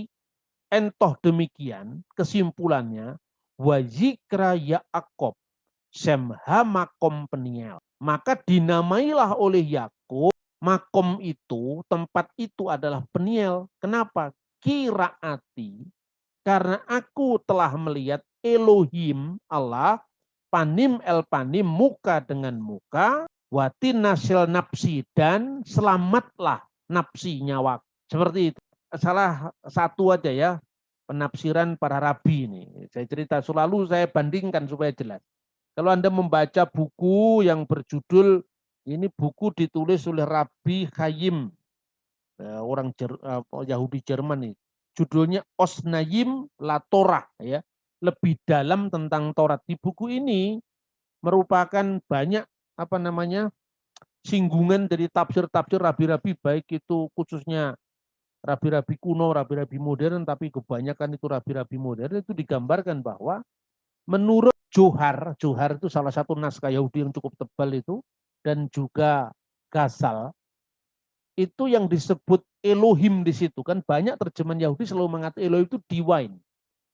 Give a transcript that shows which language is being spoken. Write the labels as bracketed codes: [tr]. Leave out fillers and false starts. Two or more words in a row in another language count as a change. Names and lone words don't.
[id] Entoh demikian kesimpulannya, [he] ויקרא יעקב שם המקום פניאל. [id] Maka dinamailah oleh Yakub makom itu, tempat itu adalah Peniel. Kenapa? Kiraati, karena aku telah melihat Elohim Allah, [he] פנים אל פנים, [id] muka dengan muka, [he] ותנצל נפשי, [id] dan selamatlah nafsi nyawa. Seperti itu. Salah satu aja ya penafsiran para rabi ini. Saya cerita selalu, saya bandingkan supaya jelas. Kalau Anda membaca buku yang berjudul, ini buku ditulis oleh Rabi Chaim, orang Yahudi Jerman ini. Judulnya Osnayim La Torah, ya, lebih dalam tentang Taurat. Di buku ini merupakan banyak singgungan dari tafsir-tafsir rabi-rabi, baik itu khususnya rabi-rabi kuno, rabi-rabi modern, tapi kebanyakan itu rabi-rabi modern. Itu digambarkan bahwa menurut Johar itu salah satu naskah Yahudi yang cukup tebal itu, dan juga Ghazal, itu yang disebut Elohim di situ kan banyak terjemahan Yahudi selalu mengatakan Elohim itu divine.